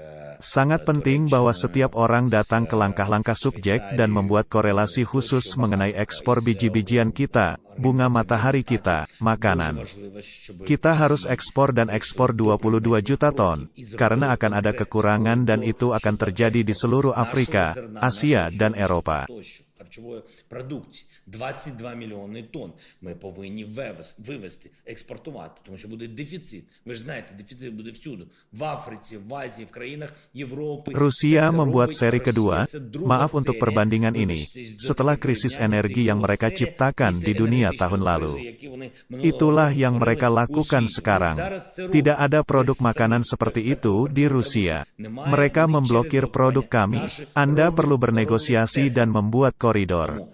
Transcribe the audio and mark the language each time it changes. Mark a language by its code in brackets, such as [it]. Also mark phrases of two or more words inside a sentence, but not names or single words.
[id] Sangat penting bahwa setiap orang datang ke langkah-langkah subjek dan membuat korelasi khusus mengenai ekspor biji-bijian kita, bunga matahari kita, makanan. Kita harus ekspor dan ekspor 22 juta ton, karena akan ada kekurangan dan itu akan terjadi di seluruh Afrika, Asia, dan Eropa. [uk] Харчової продукції 22 мільйони тонн ми повинні вивезти, експортувати, тому що буде дефіцит. Ви ж знаєте, дефіцит буде всюди. В Африці, в Азії, в країнах Європи. [id] Rusia membuat seri kedua, maaf untuk perbandingan ini, setelah krisis energi yang mereka ciptakan di dunia tahun lalu. Itulah yang mereka lakukan sekarang. Tidak ada produk makanan seperti itu di Rusia. Mereka memblokir produk kami. Anda perlu bernegosiasi dan membuat koridor.